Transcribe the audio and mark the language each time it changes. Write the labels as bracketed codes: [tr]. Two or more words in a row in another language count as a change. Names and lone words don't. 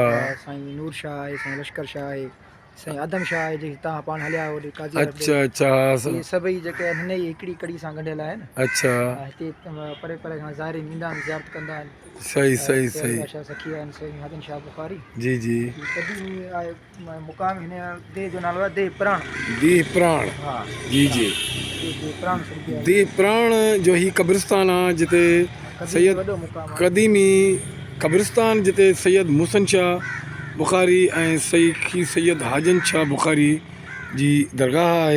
[sd] साईं नूर शाह आहे, साईं लश्कर शाह आहे, साईं आदम शाह आहे जेके तव्हां पाण हलिया होॾे काज़ी। अच्छा अच्छा, इहे सभई जेके हिन ई हिकिड़ी कड़ी सां गंढियल आहिनि। अच्छा, हिते परे परे खां ज़ाइरीन ईंदा आहिनि, ज़ियारत कंदा आहिनि। सही सही सही, शाह सखी आहिनि साईं हाजन शाह बुखारी। जी जी, कॾहिं आहे मुक़ाम हिन देह जो नालो आहे देह प्राण। देह प्राण, हा जी जी, देह प्राण देह प्राण जो ही कब्रिस्तान आहे जिते सैयद वॾो मुक़ाम आहे। क़दीमी कब्रिस्तान जिते सैयद मुहसिन शाह बुखारी ऐं सखी सैयद हाजन शाह बुखारी जी दरगाह आहे।